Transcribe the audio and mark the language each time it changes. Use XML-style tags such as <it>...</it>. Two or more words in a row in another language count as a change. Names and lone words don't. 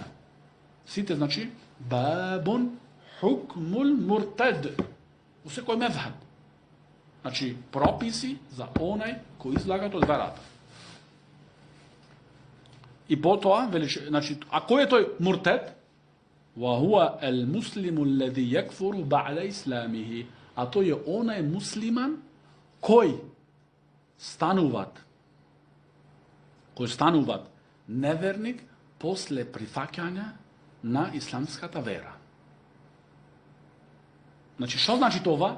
<mk>Сите, значи,</mk> <ar>باب حكم المرتد.</ar> <mk>У секој мезхеб. Значи, прописи за онај кој излагат од верата. И потоа, значи, а кој е тој муртед?</mk> <ar>وهو المسلم الذي يكفر بعد إسلامه.</ar> <mk>А тој е онај муслиман кој стануват неверник после прифаќање на исламската вера. Значи, што значи това?</mk>